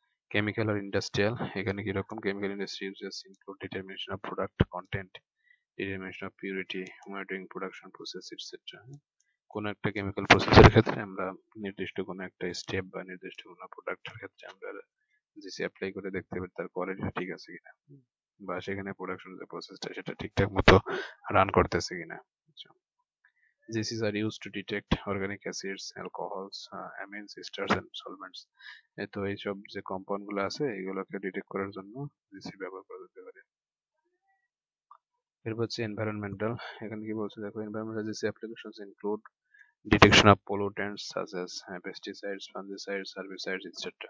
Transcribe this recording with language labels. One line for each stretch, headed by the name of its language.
Bangla: Chemical আর industrial, এখানে কিরকম,
English: Chemical industry uses include determination of product content, determination of purity, monitoring production process etcetera.
Bangla: কোন একটা chemical প্রসেসের ক্ষেত্রে আমরা নির্দিষ্ট কোনো একটা স্টেপ বা নির্দিষ্ট কোনো প্রোডাক্টের ক্ষেত্রে আমরা জিসি অ্যাপ্লাই করে দেখতে পারি তার কোয়ালিটি ঠিক আছে কিনা, বা সেখানে প্রোডাকশন যে প্রসেসটা সেটা ঠিকঠাক মতো রান করতেছে কিনা।
English: GCs are used to detect organic acids, alcohols, amines, esters and solvents.
Bangla: তো এইসব যে কম্পাউন্ড গুলো আছে এগুলোকে ডিটেক্ট করার জন্য জিসি ব্যবহার করা যেতে পারে। এরপর হচ্ছে এনভায়রনমেন্টাল। এখানে কি বলছে দেখো,
English: Environmental GC applications include detection of pollutants such as pesticides, fungicides, herbicides, etc.